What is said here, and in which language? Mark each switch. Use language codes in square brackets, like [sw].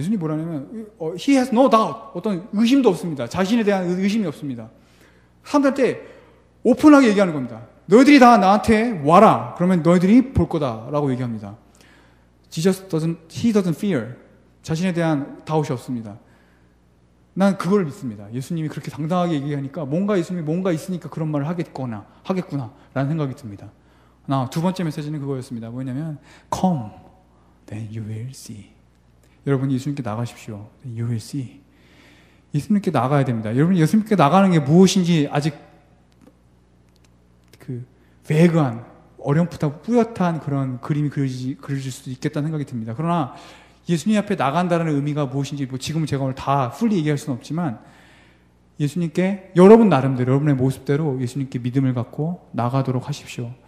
[ko] 예수님이 뭐라냐면 [en] He has no doubt. [ko] 어떤 의심도 없습니다. 자신에 대한 의심이 없습니다. 사람들한테 오픈하게 얘기하는 겁니다. 너희들이 다 나한테 와라. 그러면 너희들이 볼 거다라고 얘기합니다. [en] He doesn't fear. [ko] 자신에 대한 다웃이 없습니다. 난 그걸 믿습니다. 예수님이 그렇게 당당하게 얘기하니까 예수님이 뭔가 있으니까 그런 말을 하겠구나 라는 생각이 듭니다. 두 번째 메시지는 그거였습니다. 뭐냐면 [en] Come, then you will see. [ko] 여러분이 예수님께 나가십시오. [en] You will see. [ko] 예수님께 나가야 됩니다. 여러분이 예수님께 나가는 게 무엇인지 아직 베그한 어렴풋하고 뿌옇한 그런 그림이 그려질 수도 있겠다는 생각이 듭니다. 그러나 예수님 앞에 나간다는 의미가 무엇인지 지금은 제가 오늘 다 풀리 얘기할 수는 없지만 예수님께 여러분 나름대로 여러분의 모습대로 예수님께 믿음을 갖고 나가도록 하십시오.